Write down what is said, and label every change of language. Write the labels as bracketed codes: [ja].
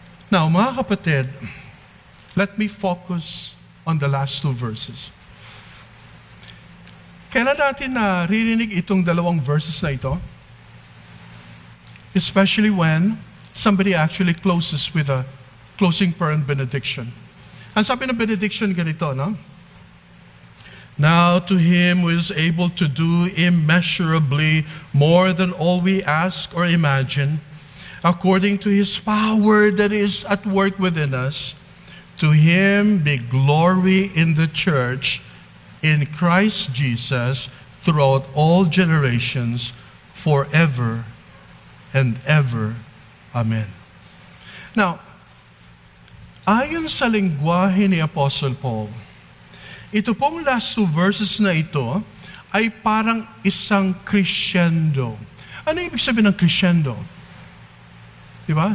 [en] Now, [tl] mga kapatid, [en] let me focus on the last two verses. [tl] Kailan natin naririnig itong dalawang verses na ito? [en] Especially when somebody actually closes with a closing prayer and benediction. [tl] Ang sabi ng benediction ganito, no? [en] Now to Him who is able to do immeasurably more than all we ask or imagine, according to His power that is at work within us, to Him be glory in the church, in Christ Jesus, throughout all generations, forever and ever. Amen. [tl] Now, ayon sa lengguwahe ni Apostle Paul, ito pong last two verses na ito ay parang isang crescendo. Ano ibig sabihin ng crescendo? Diba?